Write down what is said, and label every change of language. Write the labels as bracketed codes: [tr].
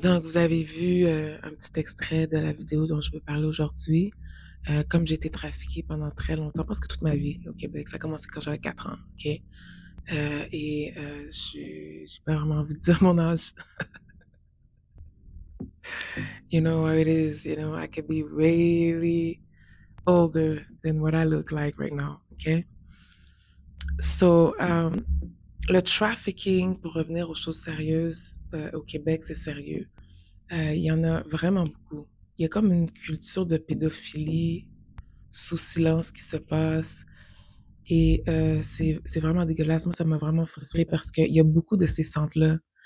[fr] Donc, pantalon. vous avez vu un petit extrait de la vidéo dont je veux parler aujourd'hui. Comme j'ai été trafiquée pendant très longtemps, parce que toute ma vie au Québec, ça a commencé quand j'avais 4 ans, ok? J'ai pas vraiment envie de dire mon âge. [en] You know how it is, I could be really older than what I look like right now, okay? [fr] So, le trafficking, pour revenir aux choses sérieuses, au Québec, c'est sérieux. Il y en a vraiment beaucoup. Il y a comme une culture de pédophilie sous silence qui se passe. Et c'est vraiment dégueulasse. Moi, ça m'a vraiment frustrée parce qu'il y a beaucoup de ces centres-là.